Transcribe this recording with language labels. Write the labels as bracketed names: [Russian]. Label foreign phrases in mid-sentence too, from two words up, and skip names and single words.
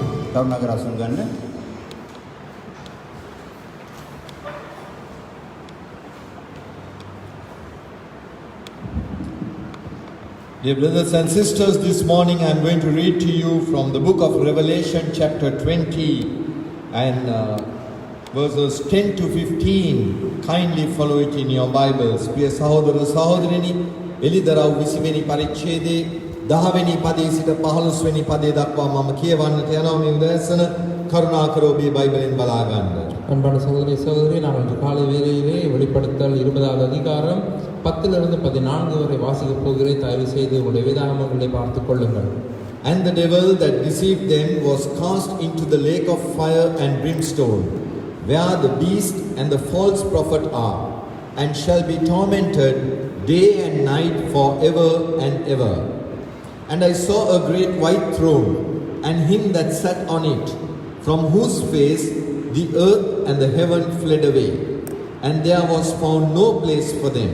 [Sinhala] කරුණාකර අසුන් ගන්න. [English] Dear brothers and sisters, this morning I am going to read to you from the book of Revelation chapter 20 and verses 10 to 15. Kindly follow it in your Bibles. [Sinhala] ප්‍රිය සහෝදර සහෝදරියනි, එලිදරව් 20 වෙනි පරිච්ඡේදයේ 10 වෙනි පදයේ සිට 15 වෙනි පදයේ දක්වා මම කියවන්නට යනවා මේ උදෑසන කරුණාකර ඔබේ බයිබලෙන් බලා ගන්න. [Tamil] அன்பான சகோதரி சகோதரி நாங்கள் இன்று காலை வேளையிலே வெளிப்படுத்தல் 20வது அதிகாரம் 10 இலிருந்து 14 வரை வாசிக்கப் போகிறேன். தயவு செய்து உங்களுடைய வேதாகமங்களை பார்த்துக் கொள்ளுங்கள். [English] And the devil that deceived them was cast into the lake of fire and brimstone, where the beast and the false prophet are, and shall be tormented day and night forever and ever. And I saw a great white throne, and him that sat on it, from whose face the earth and the heaven fled away, and there was found no place for them.